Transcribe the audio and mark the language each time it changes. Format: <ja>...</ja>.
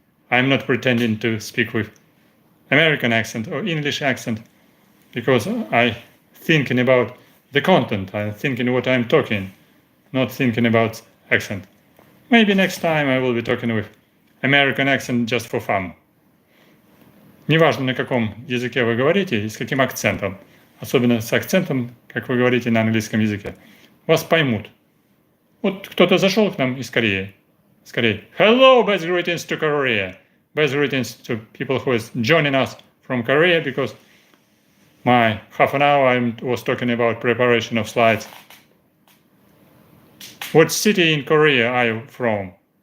<en>I'm not pretending to speak with American accent or English accent, because I thinking about the content, I'm thinking what I'm talking, not thinking about accent. Maybe next time I will be talking with American accent just for fun.</en> <ru>Неважно, на каком языке вы говорите и с каким акцентом, особенно с акцентом, как вы говорите на английском языке, вас поймут. Вот кто-то зашел к нам из Кореи.</ru> <en>Hello, best greetings to Korea. Best greetings to people who is joining us from Korea, because my half an hour I was talking about preparation of slides. What city in Korea are you from?</en>